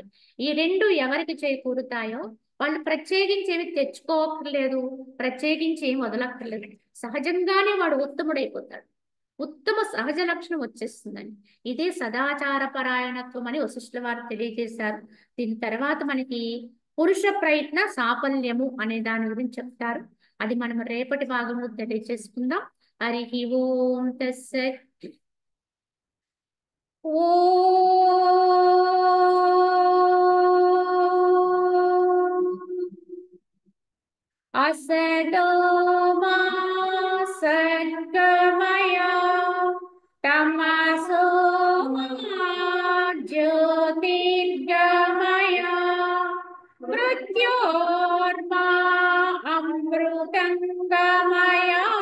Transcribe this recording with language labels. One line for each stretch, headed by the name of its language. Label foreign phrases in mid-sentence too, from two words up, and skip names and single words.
Telugu: ఈ రెండు ఎవరికి చేకూరుతాయో వాళ్ళు ప్రత్యేకించి ఏమి తెచ్చుకోవక్కర్లేదు, ప్రత్యేకించి ఏమి వదలక్కర్లేదు, సహజంగానే వాడు ఉత్తముడైపోతాడు, ఉత్తమ సహజ లక్షణం వచ్చేస్తుందని. ఇదే సదాచార పరాయణత్వం అని వశిష్ఠుల వారు తెలియజేశారు. దీని తర్వాత మనకి పురుష ప్రయత్న సాఫల్యము అనే దాని గురించి చెప్తారు. అది మనం రేపటి భాగంలో తెలియజేసుకుందాం.
Sanskrit: హరి ఓం తస్సత్. असतो मा सद्गमय तमसो मा ज्योतिर्गमय मृत्योर्मा अमृतंगमय।